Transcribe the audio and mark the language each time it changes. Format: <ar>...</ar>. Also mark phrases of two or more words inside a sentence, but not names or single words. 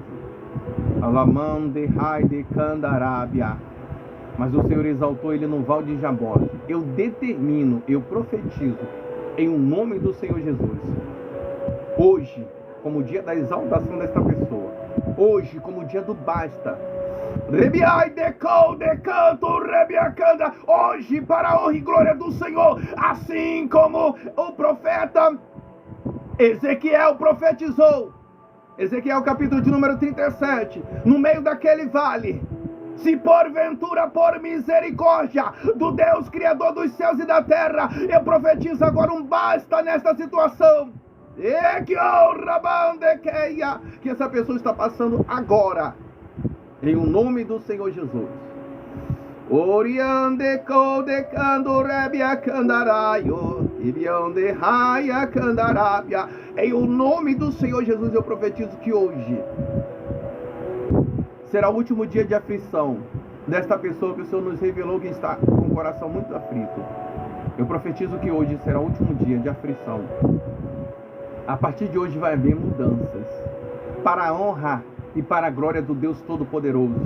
<pt>Alamande raide candarábia. Mas o Senhor exaltou ele no val de Jaboque. Eu determino, eu profetizo, em o nome do Senhor Jesus, hoje, como o dia da exaltação desta pessoa, hoje, como o dia do basta, Rebiai decou, decanto, rebiacanda. Hoje, para a honra e glória do Senhor, assim como o profeta Ezequiel profetizou. Ezequiel capítulo de número 37. No meio daquele vale, se porventura por misericórdia do Deus Criador dos céus e da terra, eu profetizo agora um basta nesta situação. Que essa pessoa está passando agora, em o nome do Senhor Jesus. Oriande codecando rebia candaraio, ibionde raia candarabia. Em o nome do Senhor Jesus eu profetizo que hoje será o último dia de aflição desta pessoa que o Senhor nos revelou que está com o coração muito aflito. Eu profetizo que hoje será o último dia de aflição. A partir de hoje vai haver mudanças para a honra e para a glória do Deus Todo-Poderoso.</pt>